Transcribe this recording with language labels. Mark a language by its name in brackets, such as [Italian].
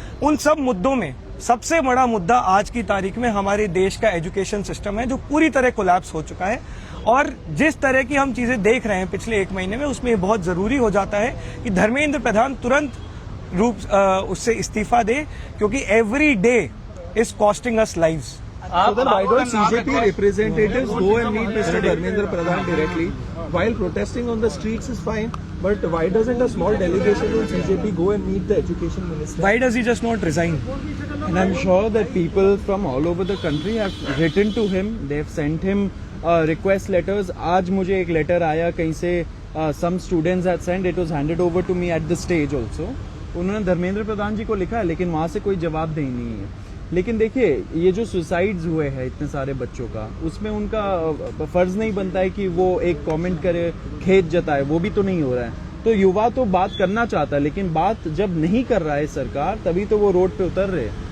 [Hindi] उन सब मुद्दों में सबसे बड़ा मुद्दा आज की तारीख में हमारे देश का एजुकेशन सिस्टम है, जो पूरी तरह कोलैप्स हो चुका है। और जिस तरह की हम चीजें देख रहे हैं पिछले 1 महीने में, उसमें बहुत जरूरी हो जाता है कि धर्मेंद्र प्रधान तुरंत रूप उससे इस्तीफा दे, क्योंकि [English] Every day is costing us lives. So then why don't CJP representatives go and meet Mr. Dharmendra Pradhan directly? While protesting on the streets is fine, but why doesn't a small delegation from CJP go and meet the education minister? Why does he just not resign? And I'm sure that people from all over the country have written to him. They've sent him request letters. आज मुझे एक letter आया कहीं से, some students had sent. It was handed over to me at the stage also. [Hindi] उन्होंने धर्मेंद्र प्रधान जी को लिखा है, लेकिन वहाँ से कोई जवाबदेही नहीं है। लेकिन देखिए, ये जो सुसाइड्स हुए हैं इतने सारे बच्चों का, उसमें उनका फर्ज नहीं बनता है कि वो एक कमेंट करे, खेद जताए, वो भी तो नहीं हो रहा है। तो युवा तो बात करना चाहता है, लेकिन बात जब नहीं कर रहा है सरकार, तभी तो वो रोड पे उतर रहे हैं।